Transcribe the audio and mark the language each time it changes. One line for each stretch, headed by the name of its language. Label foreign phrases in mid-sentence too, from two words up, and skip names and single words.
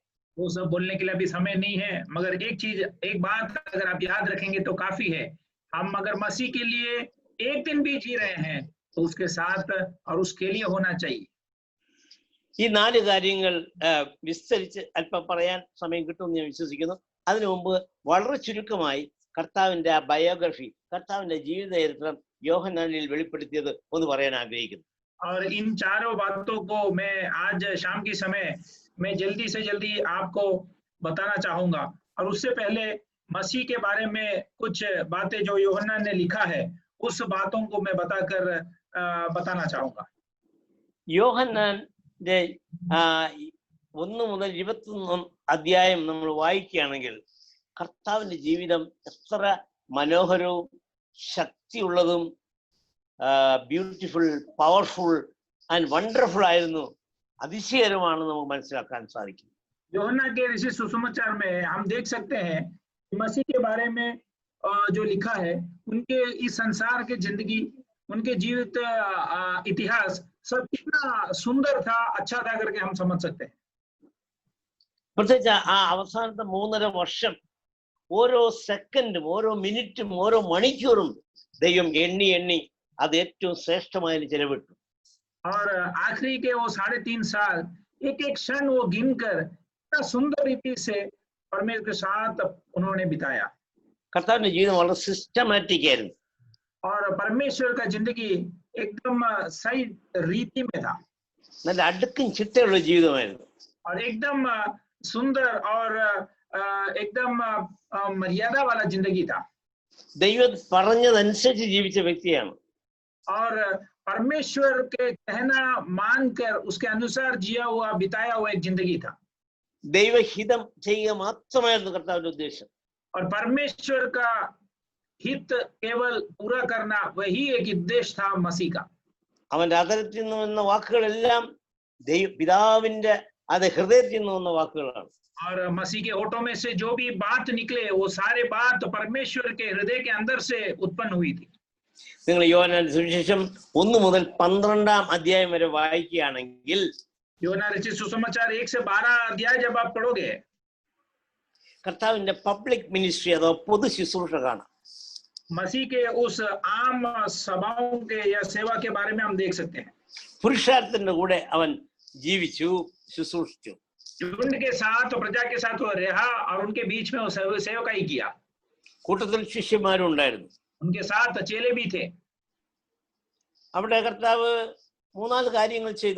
Hindi: वो सब बोलने के लिए अभी समय नहीं है, मगर एक बात अगर आप याद रखेंगे तो काफी है। हम अगर मसीह के लिए एक दिन भी जी रहे हैं तो उसके साथ और उसके लिए होना चाहिए।
Malayalam: ഈ 4 കാര്യങ്ങൾ വിസ്തരിച്ച് അല്പം പറയാൻ സമയം കിട്ടുമെന്ന് ഞാൻ വിശ്വസിക്കുന്നു. അതിനു മുമ്പ് വളരെ ചുരുക്കമായി കർത്താവിന്റെ ആ ബയോഗ്രഫി, കർത്താവിന്റെ ജീവിത ചരിത്രം യോഹന്നാനിൽ വെളിപ്പെടുത്തിയത് ഒന്ന് പറയാൻ ആഗ്രഹിക്കുന്നു.
Hindi: और इन चारों बातों को मैं आज शाम के समय मैं जल्दी से जल्दी आपको बताना चाहूंगा। और उससे पहले मसीह के बारे में कुछ बातें जो यूहन्ना ने लिखा है उस बातों को मैं बताना चाहूंगा।
Malayalam: യോഹന്നാന്റെ 1 മുതൽ 21 അധ്യായം നമ്മൾ വായിക്കുകയാണെങ്കിൽ കർത്താവിന്റെ ജീവിതം എത്ര മനോഹരവും ശക്തിയുള്ളതും
English: beautiful, powerful and wonderful
Malayalam: ആയിരുന്നു, അതിശയകരമാണ് നമുക്ക് മനസ്സിലാക്കാൻ സാധിക്കും.
Hindi: यूहन्ना के ऋषि सुसमाचार में हम देख सकते हैं कि मसीह के बारे में जो लिखा है, उनके इस संसार के जिंदगी, उनके जीवित इतिहास सब कितना सुंदर था, अच्छा था करके हम समझ सकते हैं।
Malayalam: പ്രത്യേകിച്ച് ആ അവസാനത്തെ 3.5 വർഷം ഓരോ സെക്കൻഡും ഓരോ മിനിറ്റും ഓരോ മണിക്കൂറും ദൈവം എണ്ണി അത് ഏറ്റവും ശ്രേഷ്ഠമായി ചെലവിട്ടു.
Hindi: और आखिरी के वो 3.5 साल एक क्षण वो गिनकर इतना सुंदर रीति से परमेश्वर के साथ उन्होंने बिताया।
Malayalam: കർത്താവിന്റെ ജീവിതം വളരെ സിസ്റ്റമാറ്റിക് ആയിരുന്നു.
Hindi: और परमेश्वर का जिंदगी एकदम सही रीति में था,
Malayalam: നല്ല അടുക്കും ചിട്ടയുള്ള ജീവിതമായിരുന്നു.
Hindi: और एकदम सुंदर और एकदम मर्यादा वाला जिंदगी था।
Malayalam: ദൈവം പറഞ്ഞതനുസരിച്ച് ജീവിച്ച വ്യക്തിയാണ്.
Hindi: और परमेश्वर के कहना मानकर उसके अनुसार जिया हुआ बिताया हुआ एक जिंदगी था।
Malayalam: ദൈവഹിതം ചെയ്യുക മാത്രമായിരുന്നു കർത്താവിന്റെ ഉദ്ദേശം.
Hindi: और परमेश्वर का हित केवल पूरा करना वही एक उद्देश्य था मसीह का।
Malayalam: അവന്റെ അതരത്തിൽ നിന്ന് വന്ന വാക്കുകളെല്ലാം പിതാവിന്റെ അത് ഹൃദയത്തിൽ നിന്ന് വന്ന വാക്കുകളാണ്.
Hindi: और मसीह के होठों में से जो भी बात निकले वो सारे बात परमेश्वर के हृदय के अंदर से उत्पन्न हुई थी.
Malayalam: നിങ്ങൾ യോഹന്നാന്റെ സുവിശേഷം 1 മുതൽ 12 അധ്യായം വരെ വായിക്കുകയാണെങ്കിൽ
Hindi: യോഹന്നാ रचित सुसमाचार 1 से 12 अध्याय जब आप पढ़ोगे
Malayalam: കർത്താവിന്റെ
English: public ministry
Malayalam: അഥവാ പൊതു ശുശ്രൂഷ കാണാം.
Hindi: मसीह के उस आम सभाओं के या सेवा के बारे में हम देख सकते हैं.
Malayalam: പുരുഷാരത്തിന്റെ കൂടെ അവൻ ജീവിച്ചു, ശുശ്രൂഷിച്ചു.
Hindi: झुंड के साथ और प्रजा के साथ वो रहा और उनके बीच में वो सेवकाई किया.
Malayalam: കൂട്ടത്തിൽ ശിഷ്യന്മാരും ഉണ്ടായിരുന്നു.
Hindi: उनके साथ चेले भी थे.
Malayalam: അവിടെ കർത്താവ് 3-4 കാര്യങ്ങൾ ചെയ്തു.